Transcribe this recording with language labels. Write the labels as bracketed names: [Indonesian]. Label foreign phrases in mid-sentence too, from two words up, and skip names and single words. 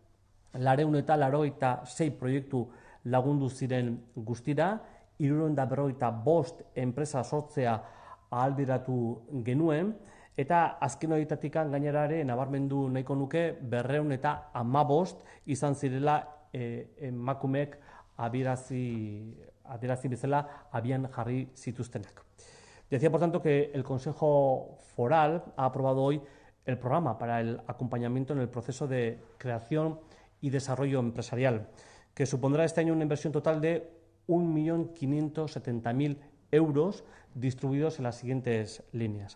[Basque] 486 proiektu lagundu ziren guztira, 355 enpresa sortzea ahalbideratu genuen, eta azken horietatik gainerare nabarmendu nahiko nuke 215 izan zirela emakumeek adierazi bezala abian jarri zituztenak. [Spanish] Decía, por tanto, que el Consejo Foral ha aprobado hoy el programa para el acompañamiento en el proceso de creación y desarrollo empresarial, que supondrá este año una inversión total de 1.570.000 euros distribuidos en las siguientes líneas.